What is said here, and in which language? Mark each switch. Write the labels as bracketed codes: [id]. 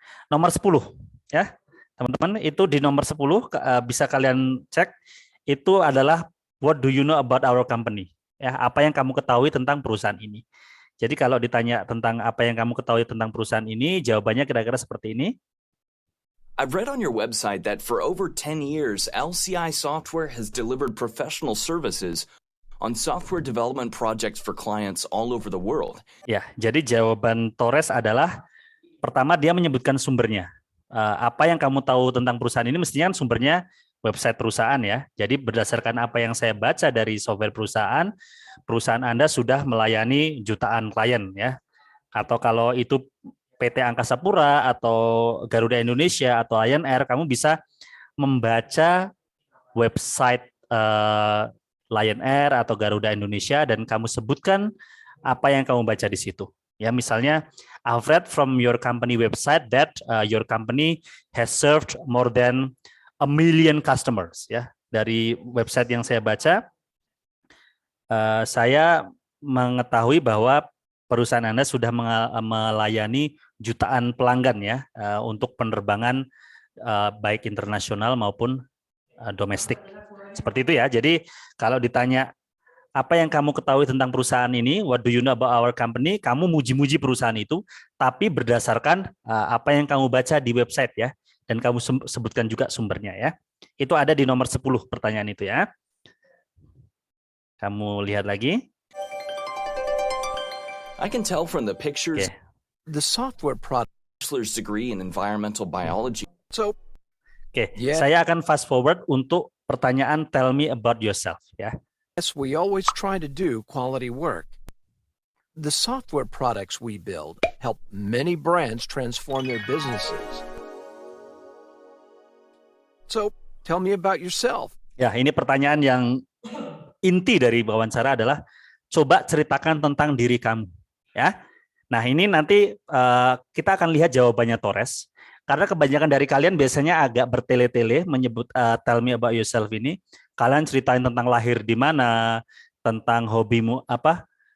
[id] Nomor 10 ya. Teman-teman, itu di nomor 10 bisa kalian cek, itu adalah [en] what do you know about our company? [id] Ya, apa yang kamu ketahui tentang perusahaan ini. Jadi kalau ditanya tentang apa yang kamu ketahui tentang perusahaan ini, jawabannya kira-kira seperti ini. [en] I've read on your website that for over 10 years, LCI Software has delivered professional services on software development projects for clients all over the world. [id] Ya, jadi jawaban Torres adalah pertama dia menyebutkan sumbernya. Apa yang kamu tahu tentang perusahaan ini mestinya kan sumbernya website perusahaan ya. Jadi berdasarkan apa yang saya baca dari software perusahaan, perusahaan Anda sudah melayani jutaan klien ya. Atau kalau itu PT Angkasa Pura atau Garuda Indonesia atau Lion Air, kamu bisa membaca website Lion Air atau Garuda Indonesia dan kamu sebutkan apa yang kamu baca di situ. Ya, misalnya [en] I've read from your company website that your company has served more than 1 million customers. [id] Ya, dari website yang saya baca, saya mengetahui bahwa perusahaan Anda sudah melayani jutaan pelanggan ya untuk penerbangan baik internasional maupun domestik. Seperti itu ya. Jadi kalau ditanya apa yang kamu ketahui tentang perusahaan ini, [en] what do you know about our company, [id] kamu muji-muji perusahaan itu, tapi berdasarkan apa yang kamu baca di website ya, dan kamu sebutkan juga sumbernya ya. Itu ada di nomor 10 pertanyaan itu ya. Kamu lihat lagi. [en] I can tell from the pictures. Okay. The software product. Bachelor's degree in environmental biology. So, yeah. [id] Saya akan [en] fast forward [id] untuk pertanyaan [en] tell me about yourself [id] ya. [en] Yes, we always try to do quality work. The software products we build help many brands transform their businesses. So, tell me about yourself. [id] Ya, ini pertanyaan yang inti dari wawancara adalah coba ceritakan tentang diri kamu, ya. Nah, ini nanti kita akan lihat jawabannya Torres. Karena kebanyakan dari kalian biasanya agak bertele-tele menyebut [en] tell me about yourself [id] ini. Kalian ceritain tentang lahir di mana, tentang hobimu apa,